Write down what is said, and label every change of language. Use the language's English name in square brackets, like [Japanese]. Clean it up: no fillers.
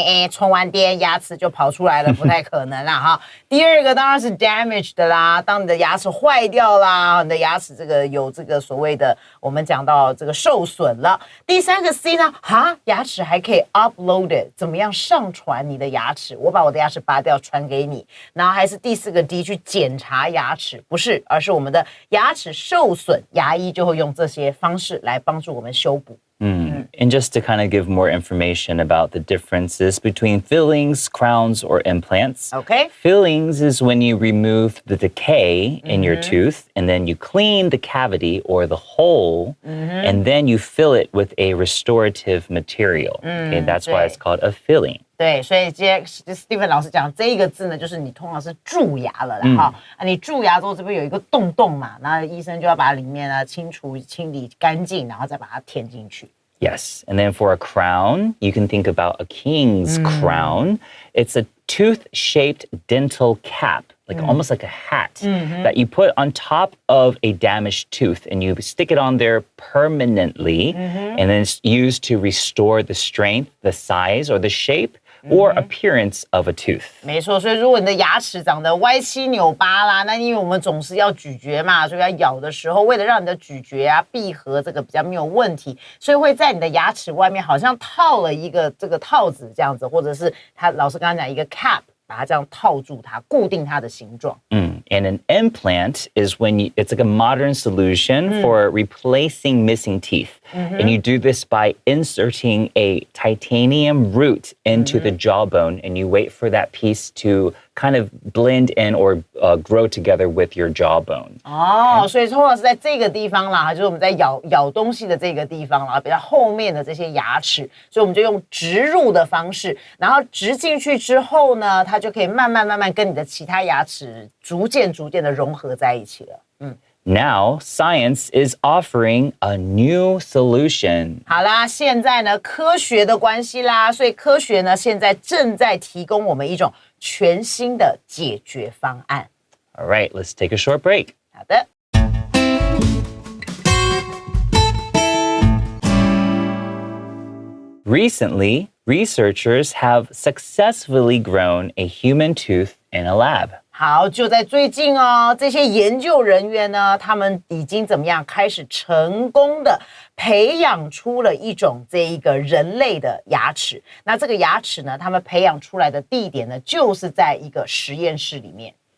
[Chinese] 充完电牙齿就跑出来了，不太可能啦哈。第2个当然是 damage 的啦，当你的牙齿坏掉啦，你的牙齿这个有这个所谓的我们讲到这个受损了。第3个 C 呢，牙齿还可以 upload， 怎么样上传你的牙齿？我把我的牙齿拔掉传给你。然后还是第4个 D 去检查牙齿，不是，而是我们的牙齿受损，牙医就会用这些方式来帮助我们修补。 [English] And just to kind of give more information about the differences between fillings, crowns, or implants. Okay. Fillings is when you remove the decay in your tooth and then you clean the cavity or the hole and then you fill it with a restorative material. Okay, that's why it's called a filling. [Chinese] 对，所以今天 Stephen 老师讲这一个字呢，就是你通常是蛀牙了啦哈。你蛀牙之后这边有一个洞嘛，那医生就要把里面呢清理干净，然后再把它填进去。 [English] Yes, and then for a crown, you can think about a king's crown. It's a tooth-shaped dental cap, like almost like a hat, that you put on top of a damaged tooth, and you stick it on there permanently, and then it's used to restore the strength, the size, or the shape or appearance of a tooth. [Chinese] 没错，所以如果你的牙齿长得歪七扭八啦，那因为我们总是要咀嚼嘛，所以要咬的时候，为了让你的咀嚼啊闭合这个比较没有问题，所以会在你的牙齿外面好像套了一个这个套子这样子，或者是老师刚刚讲一个 cap。把它这样套住它，固定它的形状。 [English] And an implant is when it's like a modern solution for replacing missing teeth. And you do this by inserting a titanium root into the jawbone, and you wait for that piece to kind of blend in or grow together with your jawbone. [Chinese] 所以通常是在这个地方啦，就是我们在咬东西的这个地方啦，比较后面的这些牙齿，所以我们就用植入的方式，然后植进去之后呢，它就可以慢慢跟你的其他牙齿逐渐的融合在一起了。 [English] Now, science is offering a new solution. [Chinese] 好啦，现在呢，科学的关系啦，所以科学呢，现在正在提供我们一种全新的解决方案。 [English] All right, let's take a short break. [Chinese] 好的。 [English] Recently, researchers have successfully grown a human tooth in a lab. [Chinese] 好，就在最近哦，这些研究人员呢，他们已经怎么样开始成功的培养出了一种这一个人类的牙齿。那这个牙齿呢，他们培养出来的地点呢，就是在一个实验室里面。